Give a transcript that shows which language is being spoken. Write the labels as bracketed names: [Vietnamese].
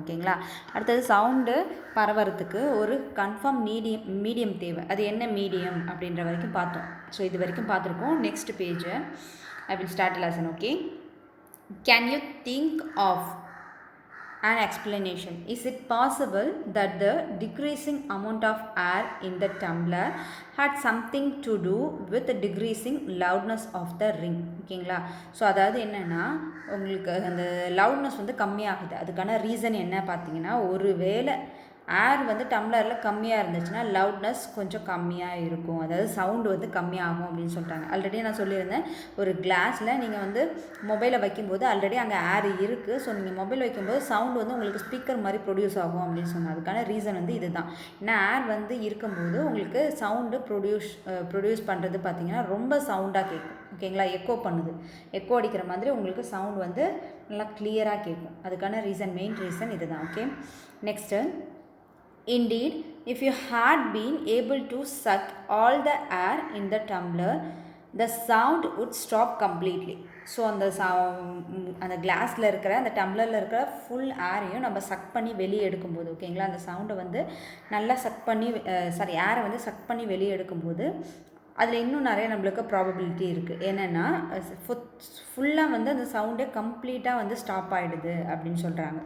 [Tamil] ஓகேங்களா, அடுத்தது சவுண்டு பரவறதுக்கு ஒரு கன்ஃபார்ம் மீடியம் தேவை, அது என்ன மீடியம் அப்படின்ற வரைக்கும் பார்த்தோம். ஸோ இது வரைக்கும் பார்த்துருக்கோம். [English] Next page I will start lesson. Okay, can you think of an explanation? Is it possible that the decreasing amount of air in the tumbler had something to do with the decreasing loudness of the ring? [Tamil] ஓகேங்களா, so அதாவது என்னென்னா, உங்களுக்கு அந்த loudness வந்து கம்மியாகுது, அதுக்கான reason என்ன பார்த்தீங்கன்னா, ஒரு வேளை ஏர் வந்து டம்ளரில் கம்மியாக இருந்துச்சுன்னா லவுட்னஸ் கொஞ்சம் கம்மியாக இருக்கும், அதாவது சவுண்டு வந்து கம்மியாகும் அப்படின்னு சொல்லிட்டாங்க. ஆல்ரெடி நான் சொல்லியிருந்தேன், ஒரு கிளாஸில் நீங்கள் வந்து மொபைலை வைக்கும்போது ஆல்ரெடி அங்கே ஏர் இருக்குது, ஸோ நீங்கள் மொபைல் வைக்கும்போது சவுண்டு வந்து உங்களுக்கு ஸ்பீக்கர் மாதிரி ப்ரொடியூஸ் ஆகும் அப்படின்னு சொன்னேன். அதுக்கான ரீசன் வந்து இதுதான். ஏன்னா ஏர் வந்து இருக்கும்போது உங்களுக்கு சவுண்டு ப்ரொடியூஸ் பண்ணுறது பார்த்திங்கன்னா ரொம்ப சவுண்டாக கேட்கும். ஓகேங்களா, எக்கோ பண்ணுது, எக்கோ அடிக்கிற மாதிரி உங்களுக்கு சவுண்ட் வந்து நல்லா கிளியராக கேட்கும். அதுக்கான மெயின் ரீசன் இதுதான். [English] Okay, next, indeed, if you had been able to suck all the air in the tumbler, the sound would stop completely. [Tamil] So அந்த கிளாஸில் இருக்கிற அந்த டம்ளரில் இருக்கிற ஃபுல் ஏரையும் நம்ம சக் பண்ணி வெளியே எடுக்கும்போது, ஓகேங்களா, அந்த சவுண்டை வந்து நல்லா ஏரை வந்து சக் பண்ணி வெளியே எடுக்கும்போது அதில் இன்னும் நிறைய நம்மளுக்கு ப்ராபபிலிட்டி இருக்குது. என்னென்னா ஃபுல்லாக வந்து அந்த சவுண்டே கம்ப்ளீட்டாக வந்து ஸ்டாப் ஆகிடுது அப்படின்னு சொல்கிறாங்க.